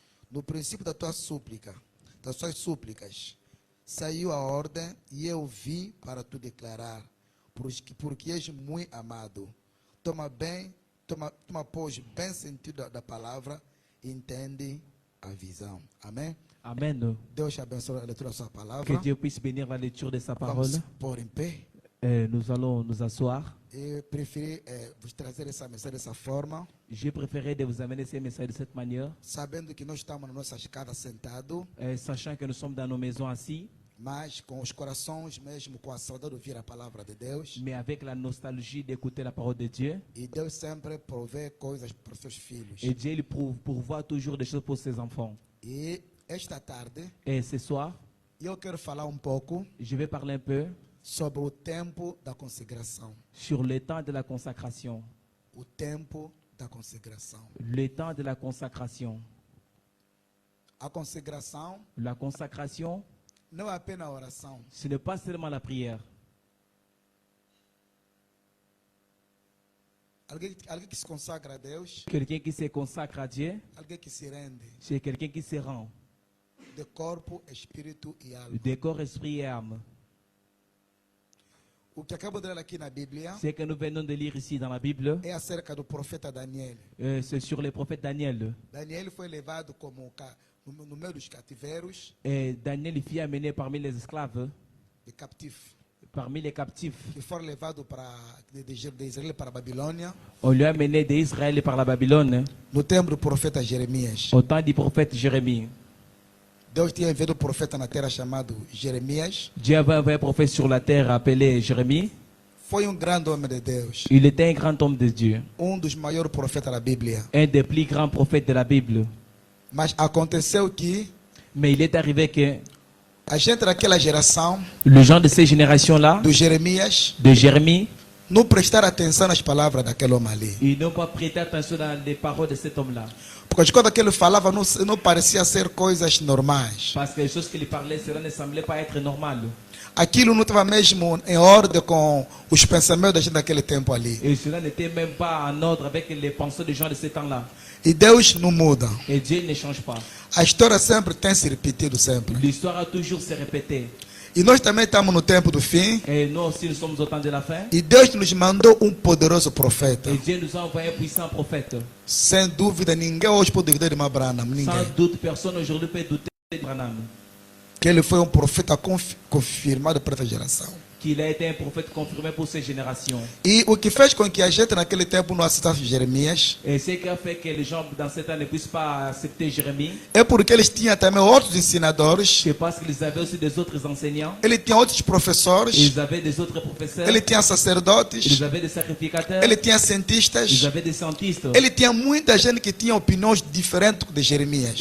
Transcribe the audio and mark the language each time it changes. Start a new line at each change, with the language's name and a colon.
Portuguese: No princípio das suas súplicas, saiu a ordem e eu vim para te declarar, porque és muito amado. Toma, pois, bem sentido da palavra e entende a visão. Amém?
French: Amen.
Portuguese: Deus te abençoe a leitura da sua
French: Que
Portuguese: palavra.
French: Dieu puisse bénir la lecture de sa parole.
Portuguese: Vamos pôr em pé.
French: Nous allons nous asseoir.
Portuguese: Eu preferi vos trazer essa mensagem dessa forma,
French: J'ai préféré de vous amener ces messages de cette manière,
Portuguese: sabendo que nós estamos na nossa escada sentados,
French: sachant que nous sommes dans nos maisons assis,
Portuguese: mas com os corações mesmo, com a saudade de ouvir a palavra de Deus.
French: mais avec la nostalgie d'écouter la parole de Dieu.
Portuguese: E Deus sempre provê coisas para os seus filhos.
French: Et Dieu il pourvoit toujours des choses pour ses enfants.
Portuguese: E esta tarde,
French: Et ce soir,
Portuguese: eu quero falar pouco
French: je vais parler un peu
Portuguese: sobre o tempo da consagração.
French: sur le temps de la consacration.
Portuguese: O tempo da consagração.
French: Le temps de la consacration.
Portuguese: A consagração
French: La consacration,
Portuguese: não é apenas a oração.
French: ce n'est pas seulement la prière.
Portuguese: Alguém que se consagra a Deus,
French: Quelqu'un qui se consacre à Dieu,
Portuguese: alguém que se rende
French: c'est quelqu'un qui se rend
Portuguese: de corpo, espírito e alma.
French: de corps, esprit et âme.
Portuguese: O que acabo de ler aqui na Bíblia
French: Ce que nous venons de lire ici dans la Bible,
Portuguese: é acerca do profeta Daniel.
French: c'est sur le prophète Daniel.
Portuguese: Daniel foi levado no meio dos cativeiros,
French: Et Daniel il fut amené parmi les esclaves,
Portuguese: de captif,
French: parmi les captifs.
Portuguese: que foram levados de Israel para a Babilônia,
French: On lui a amené d'Israël par la Babylone
Portuguese: no tempo do profeta Jeremias.
French: au temps du prophète Jérémie.
Portuguese: Deus tinha enviado um profeta na terra chamado Jeremias.
French: Dieu avait envoyé un prophète sur la terre appelé Jérémie.
Portuguese: Foi grande homem de Deus,
French: Il était un grand homme de Dieu,
Portuguese: dos maiores profetas da Bíblia.
French: un des plus grands prophètes de la Bible.
Portuguese: Mas aconteceu que
French: Mais il est arrivé que
Portuguese: a gente daquela geração
French: les gens de ces générations-là,
Portuguese: do Jeremias
French: de Jérémie,
Portuguese: não prestaram atenção nas palavras daquele homem ali.
French: ils n'ont pas prêté attention dans les paroles de cet homme-là.
Portuguese: Porque as coisas que ele falava não parecia ser coisas normais.
French: Parce que les choses qu'il parlait, cela ne semblait pas être normal.
Portuguese: Aquilo não estava mesmo em ordem com os pensamentos da gente daquele tempo ali.
French: Et cela n'était même pas en ordre avec les pensées des gens de ce temps-là.
Portuguese: E Deus não muda.
French: Et Dieu ne change pas.
Portuguese: A história sempre tem se repetido sempre.
French: L'histoire a toujours se répété.
Portuguese: E nós também estamos no tempo do fim.
French: Et nous aussi, nous sommes au temps de la fin.
Portuguese: E Deus nos mandou poderoso profeta.
French: Et Dieu nous a envoyé un puissant prophète.
Portuguese: Sem dúvida, ninguém hoje pode duvidar de Abraham.
French: Sans
Portuguese: Ninguém.
French: doute, personne aujourd'hui peut douter de Branham.
Portuguese: Que ele foi profeta confirmado para essa geração.
French: Qu'il a été un prophète confirmé pour ces générations.
Portuguese: E o que fez com que a gente naquele tempo não aceitasse Jeremias
French: Et ce qui a fait que les gens dans ce temps ne puissent pas accepter Jérémie,
Portuguese: é porque eles tinham também outros ensinadores,
French: c'est parce qu'ils avaient aussi des autres enseignants,
Portuguese: ele tinha outros professores,
French: ils avaient des autres professeurs,
Portuguese: ele tinha
French: ils
Portuguese: sacerdotes,
French: avaient des sacrificateurs,
Portuguese: ele tinha
French: ils
Portuguese: cientistas,
French: avaient des scientistes,
Portuguese: ele tinha muita gente que tinha opiniões diferentes de Jeremias.